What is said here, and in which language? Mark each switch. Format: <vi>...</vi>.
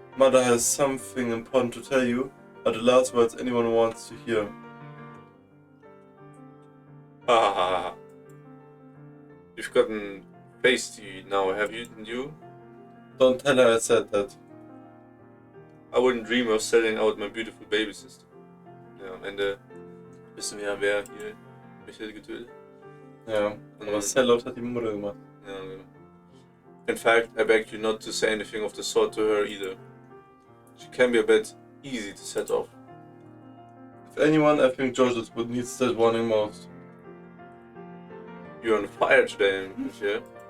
<en>Mother has something important to tell you, are the last words anyone wants to hear. Ha ha ha ha. You've gotten feisty now, have you? Didn't you? Don't tell her I said that. I wouldn't dream of selling out my beautiful baby sister.</en> <de>Ja, am Ende wissen wir ja, wer hier Michael getötet hat. Ja, aber Sellout hat die Mutter gemacht. Ja, genau.</de> <en>In fact, I beg you not to say anything of the sort to her either. She can be a bit easy to set off. If anyone, I think Georges would need that warning most. You're on fire today, Michael.</en>